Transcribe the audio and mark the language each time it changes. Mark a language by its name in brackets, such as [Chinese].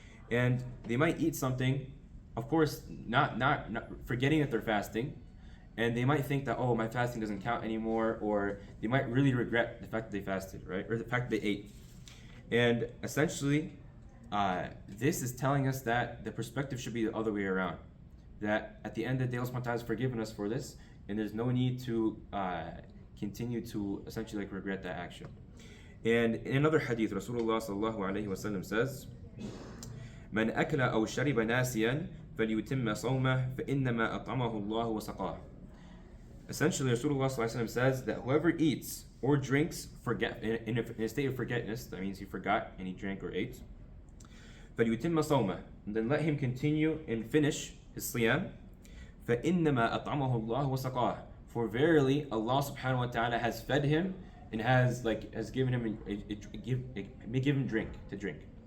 [English] And they might eat something, of course, not forgetting that they're fasting, and they might think that, oh, my fasting doesn't count anymore, or they might really regret the fact that they fasted, right? Or the fact that they ate. And essentially, this is telling us that the perspective should be the other way around. That at the end of the day, Allah subhanahu wa ta'ala has forgiven us for this, and there's no need to continue to essentially like regret that action. And in another hadith, Rasulullah sallallahu alayhi wa sallam says, [Arabic] مَنْ أَكْلَ أَوْ شَرِبَ نَاسِيًا فَلْيُتِمَّ صَوْمَهُ فَإِنَّمَا أَطْعَمَهُ اللَّهُ وَسَقَاهُ. [English] Essentially, Rasulullah sallallahu alayhi wa sallam says that whoever eats or drinks in a state of forgetfulness, that means he forgot and he drank or ate, [Arabic] فَلْيُتِمَّ صَوْمَهُ, [English] and then let him continue and finish his siyam. [Arabic] فَإِنَّمَا أَطْعَمَهُ اللَّهُ وَسَقَاهُ, [English] for verily Allah subhanahu wa ta'ala has fed him and has given him give him drink to drink.